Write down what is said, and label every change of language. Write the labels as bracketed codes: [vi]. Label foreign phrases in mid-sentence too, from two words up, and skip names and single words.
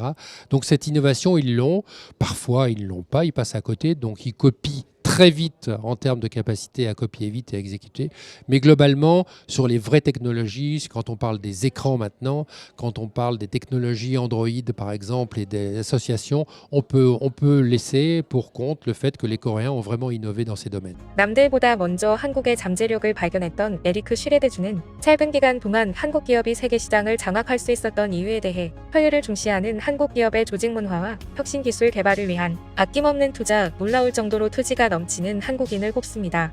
[fr] Donc cette innovation, ils l'ont. Parfois, ils ne l'ont pas, ils passent à côté, donc ils copient très vite en termes de capacité à copier vite et à exécuter. Mais globalement, sur les vraies technologies, quand on parle des écrans maintenant, quand on parle des technologies Android par exemple et des associations, on peut laisser pour compte le fait que les Coréens ont vraiment innové dans ces domaines. [ko] 남들보다 먼저 한국의 잠재력을 발견했던 에리크 슈레드주는 짧은 기간 동안 한국 기업이 세계 시장을 장악할 수 있었던 이유에 대해 효율을 중시하는 한국 기업의 조직 문화와 혁신 기술 개발을 위한 아낌없는 투자, 놀라울 정도로 투지가 넘치는 한국인을 꼽습니다.